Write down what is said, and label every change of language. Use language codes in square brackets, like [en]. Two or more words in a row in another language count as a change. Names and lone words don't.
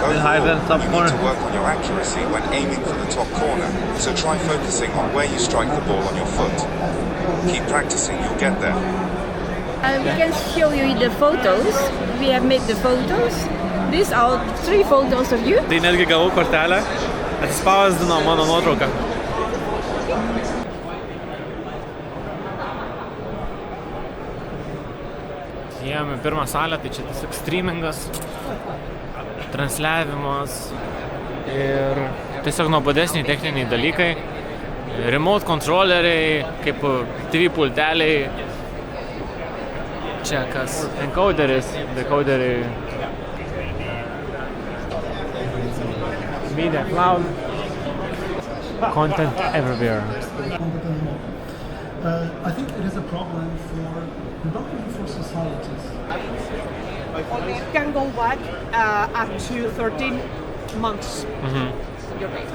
[en] Mid-height than top you corner. need to work on your accuracy when aiming for the top corner, so try focusing on where you strike the ball on your foot. Keep practicing, you'll get there. We can show you the photos. We have made the photos. These are 3 photos of you. [lt] Tai netgi gavau kortelę, atsispausdino mano nuotrauką. Įėjome į pirmą salę, tai čia tiesiog streamingas, transliavimas ir tiesiog nuobodesniai techniniai dalykai. Remote controlleriai, kaip TV pulteliai. Čia kas? Encoderis, decoderiai. [en] Media cloud. Content everywhere. I think it is a problem not only for societies. You can go back up to 13 months your data.